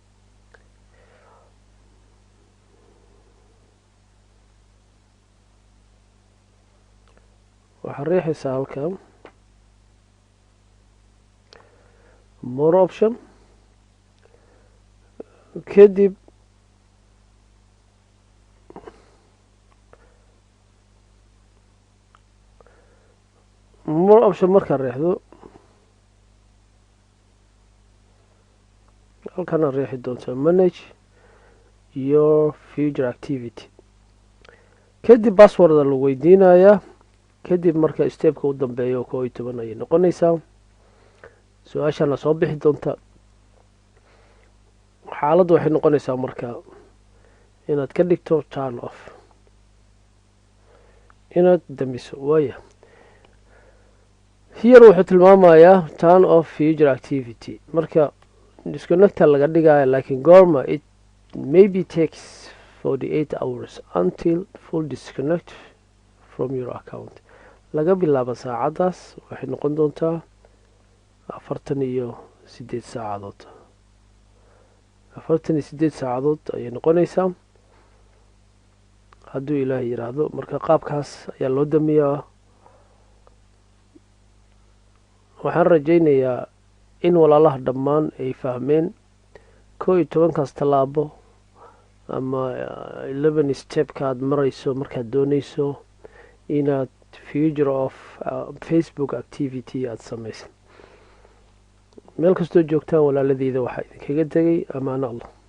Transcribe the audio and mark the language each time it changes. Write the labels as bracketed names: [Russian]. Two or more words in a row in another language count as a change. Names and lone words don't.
[Somali] waxaad riixaysaa halkan [English] more option. [Somali] kadib [English] more option [Somali] markaad riixdo halkana riixi doonta [English] manage your future activity. [Somali] kadib password la weydiinayaa. kadib marka stepka u dambeeyo 11 ayay noqonaysaa. su-aashana soo bixi doonta. xaaladdu waxay noqonaysaa marka inaad ka dhigto [English] turn off [Somali] inaad damiso waaya. here wuxuu tilmaamayaa [English] turn off future activity. [Somali] marka disconnecta laga dhigaya laakiin goorma [English] it maybe takes 48 hours until full disconnect from your account. [Somali] laga bilaabo saacadaas waxay noqon doontaa 48 saacadood. 48 saacadood ayay noqonaysaa hadduu ilaahay yiraahdo. marka qaabkaas ayaa loo damiyaa. waxaan rajaynayaa in walaalaha dhammaan ay fahmeen 11kaas tallaabo ama 11 stepka aad marayso markaad doonayso inaad [English] future of Facebook activity [Somali] aad samayso. meel kastoo joogtaan walaaladeyda waxaa idinkaga tegay amaano allah.